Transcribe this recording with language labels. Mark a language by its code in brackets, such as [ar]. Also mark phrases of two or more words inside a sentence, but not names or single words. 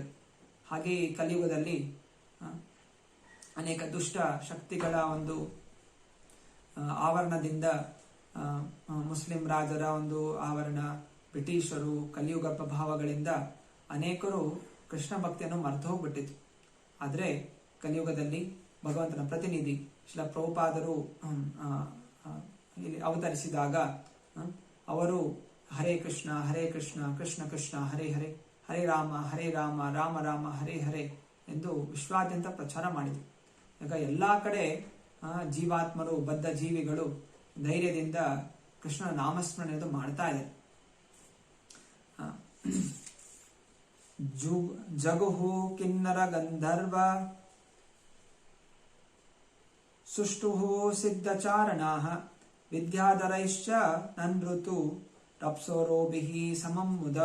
[kn] ಹಾಗೆ ಈ ಕಲಿಯುಗದಲ್ಲಿ ಅನೇಕ ದುಷ್ಟ ಶಕ್ತಿಗಳ ಒಂದು ಆವರಣದಿಂದ, ಮುಸ್ಲಿಂ ರಾಜರ ಒಂದು ಆವರಣ, ಬ್ರಿಟಿಷರು, ಕಲಿಯುಗ ಪ್ರಭಾವಗಳಿಂದ ಅನೇಕರು ಕೃಷ್ಣ ಭಕ್ತಿಯನ್ನು ಮರೆತು ಹೋಗ್ಬಿಟ್ಟಿತ್ತು. ಆದರೆ ಕಲಿಯುಗದಲ್ಲಿ ಭಗವಂತನ ಪ್ರತಿನಿಧಿ ಶ್ರೀಲ ಪ್ರಭುಪಾದರು ಇಲ್ಲಿ ಅವತರಿಸಿದಾಗ ಅವರು ಹರೇ ಕೃಷ್ಣ ಕೃಷ್ಣ ಕೃಷ್ಣ ಹರೇ ಹರೇ, ಹರೇ ರಾಮ ರಾಮ ರಾಮ ಹರೇ ಹರೇ ಎಂದು ವಿಶ್ವಾದ್ಯಂತ ಪ್ರಚಾರ ಮಾಡಿದರು. ಈಗ ಎಲ್ಲಾ ಕಡೆ ಜೀವಾತ್ಮರು, ಬದ್ಧ ಜೀವಿಗಳು ಧೈರ್ಯದಿಂದ ಕೃಷ್ಣನ ನಾಮಸ್ಮರಣೆಯನ್ನು ಮಾಡ್ತಾ ಇದ್ದಾರೆ. [sa] ಜಗುಹು ಕಿನ್ನರ ಗಂಧರ್ವ ಸುಷ್ಟುಹು ಸಿದ್ಧಚಾರಣಾಃ ವಿದ್ಯಾಧರೈಶ್ಚ ನನ್ಋತು ರಪ್ಸೋರೋಭಿಹಿ ಸಮಂ ಮುದ.